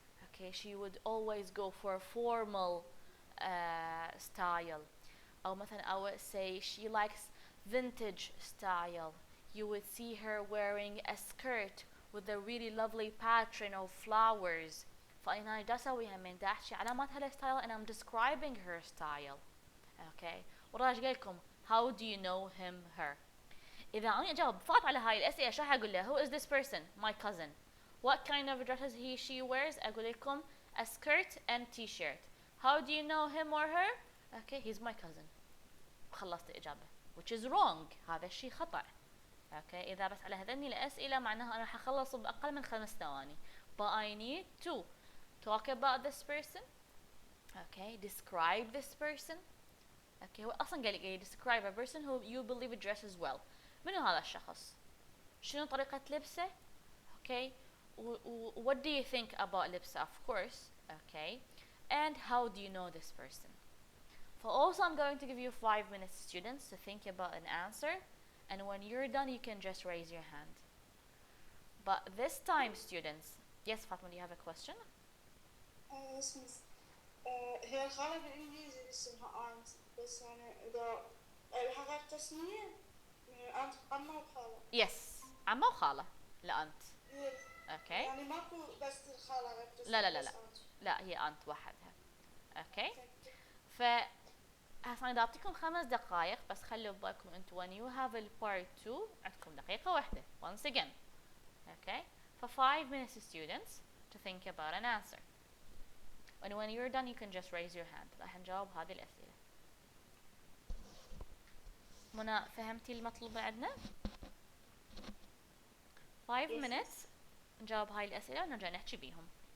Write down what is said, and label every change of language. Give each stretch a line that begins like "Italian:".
English: Okay she would always go for a formal style. أو مثلا I would say she likes vintage style. You would see her wearing a skirt with a really lovely pattern of flowers.
Arabic: فأنا دا أسويها من دا أحكي علامات هالستايل and I'm describing her style.
English: Okay وراح قايل لكم how do you know him her.
Arabic: إذا أنا أجاوب فقط على هاي الأسئلة شو أقول له who is this person my cousin.
English: What kind of dresses she wears. أقول لكم a skirt and t-shirt. How do you know him or her. Okay he's my cousin. خلصت الإجابة which is wrong.
Arabic: هذا الشيء خطأ. okay إذا بس على هذني الأسئلة معناها أنا حخلص بأقل من 5 ثواني.
English: But I need to talk about this person. okay describe this person. okay هو أصلا قال لي describe a person who you believe dresses well. منو هذا الشخص؟ شنو طريقة لبسه؟ okay what do you think about لبسه of course. okay and how do you know this person. For also I'm going to give you 5 minutes students to think about an answer, and when you're done you can just raise your hand. But this time students, yes Fatma do you have a question. yes miss.
Arabic: هي الخالة بالإنجليزي اسمها aunt، بس يعني إذا الحقيقة تسمية aunt عمة وخالة. yes عمة وخالة لا أنت.
English: yes. okay
Arabic: يعني ماكو بس الخالة غير تسمية. لا لا لا لا لا هي أنت وحدها. okay ف هسه انا اعطيكم 5 دقائق بس خلوا ببالكم انتم when you have a part 2 عندكم دقيقة واحدة once again.
English: okay for 5 minutes students to think about an answer, and when you're done you can just raise your hand.
Arabic: راح نجاوب هذه الأسئلة. منى فهمتي المطلوب عندنا؟ 5 minutes نجاوب هاي الأسئلة ونرجع نحكي بيهم.